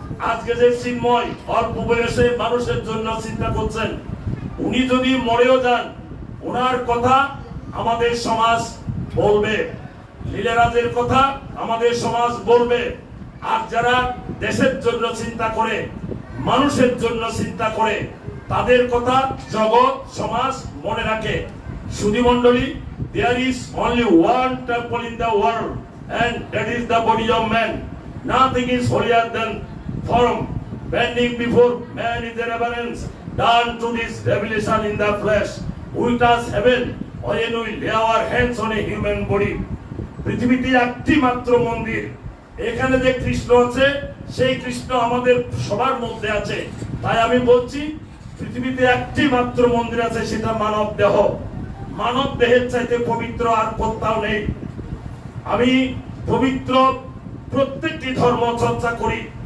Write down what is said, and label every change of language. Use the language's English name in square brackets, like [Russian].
[Bangla] আজকে যে চিন্ময় অল্প বয়সে মানুষের জন্য চিন্তা করছেন, উনি যদি মরেও যান, ওনার কথা আমাদের সমাজ বলবে, লীলারাজের কথা আমাদের সমাজ বলবে। আর যারা দেশের জন্য চিন্তা করে, মানুষের জন্য চিন্তা করে, তাদের কথা জগৎ সমাজ মনে রাখে। সুধী মণ্ডলী, [English] there is only one temple in the world and that is the body of man. Nothing is holier than form. Bending before man is a reverence done to this revelation in the flesh. We touch heaven when we lay our hands on a human body. [Bangla] পৃথিবীতে একটি মাত্র মন্দির, এখানে যে কৃষ্ণ আছে সেই কৃষ্ণ আমাদের সবার মধ্যে আছে। তাই আমি বলছি, পৃথিবীতে একটি মাত্র মন্দির আছে, সেটা মানব দেহ। মানব দেহের চাইতে পবিত্র আর কোথাও নেই। আমি পবিত্র প্রত্যেকটি ধর্ম চর্চা করি।